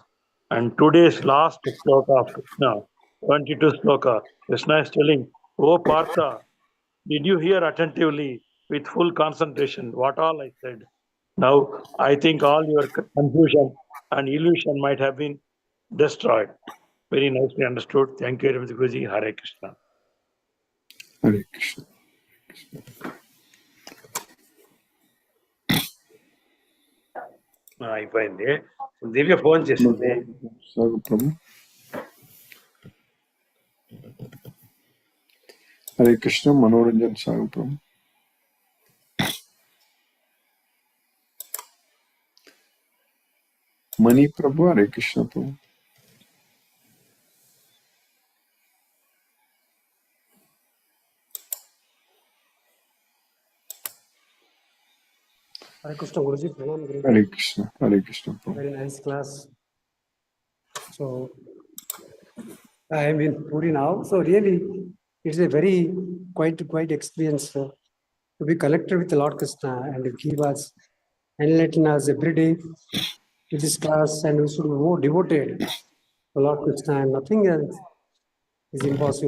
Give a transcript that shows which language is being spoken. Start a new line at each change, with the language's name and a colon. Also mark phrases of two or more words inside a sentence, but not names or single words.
English: And today's last sloka of Krishna, 22 sloka, Krishna is telling, O Partha, did you hear attentively with full concentration what all I said? Now, I think all your confusion and illusion might have been destroyed. Very nicely understood. Thank you, Guruji. Hare Krishna. Hare Krishna.
Telugu: అయిపోయింది. దివ్య ఫోన్ చేసింది. సాగు ప్రభు. హరే కృష్ణ. మనోరంజన్ సాగు ప్రభు. మణి ప్రభు. హరే కృష్ణ ప్రభు.
Hindi: हरे कृष्ण गुरुजी, प्रणाम गुरुजी.
Telugu: Hare Krishna. Hare Krishna ప్రభు.
English: Very nice class. So I am in Puri now. So really, it's a very quite experience to be connected with Lord Krishna and give us enlighten us every day with this class, and we should be more devoted to Lord Krishna, and nothing else is impossible.